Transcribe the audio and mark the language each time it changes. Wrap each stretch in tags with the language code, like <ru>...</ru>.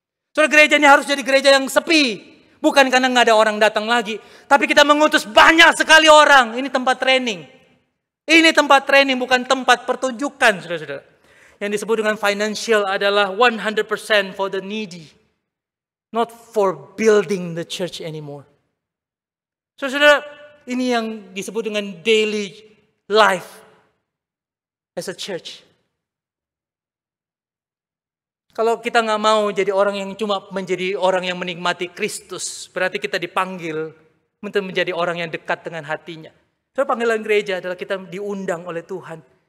<id>Soalnya gereja ini harus jadi gereja yang sepi. Bukan karena nggak ada orang datang lagi. Tapi kita mengutus banyak sekali orang. Ini tempat training. Ini tempat training bukan tempat pertunjukan, saudara-saudara. Yang disebut dengan financial adalah 100%</id> <en>for the needy. Not for building the church anymore.</en> <id>Saudara-saudara, ini yang disebut dengan</id> <en>daily life as a church.</en> <id>Kalau kita nggak mau jadi orang yang cuma menjadi orang yang menikmati Kristus, berarti kita dipanggil untuk menjadi orang yang dekat dengan hatinya. Soalnya panggilan gereja adalah kita diundang oleh Tuhan</id>